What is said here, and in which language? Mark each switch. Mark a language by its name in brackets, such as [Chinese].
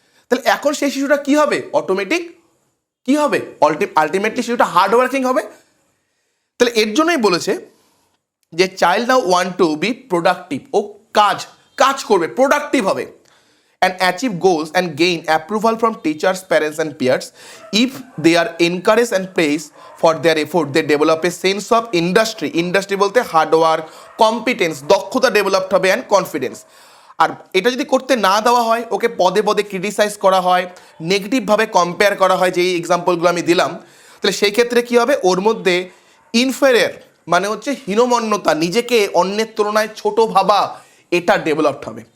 [Bangla] তাহলে এখন সেই শিশুটা কি হবে, অটোমেটিক কি হবে, আলটিমেটলি শিশুটা হার্ডওয়ার্কিং হবে। তাহলে এর জন্যই বলেছে যে [English] child now want to be productive, [Bangla] ও কাজ করবে, প্রোডাক্টিভ হবে, [English] and achieve goals and gain approval from teachers, parents and peers. If they are encouraged and praised for their effort, they develop a sense of industry [Bangla] বলতে hard work, competence, দক্ষতা developed হবে and confidence. আর এটা যদি করতে না দেওয়া হয়, ওকে পদে পদে ক্রিটিসাইজ করা হয়, নেগেটিভভাবে কম্পেয়ার করা হয়, যে এই এক্সাম্পলগুলো আমি দিলাম, তাহলে সেই ক্ষেত্রে কী হবে, ওর মধ্যে ইনফেরিয়র মানে হচ্ছে হীনমন্যতা, নিজেকে অন্যের তুলনায় ছোট ভাবা, এটা ডেভেলপড হবে।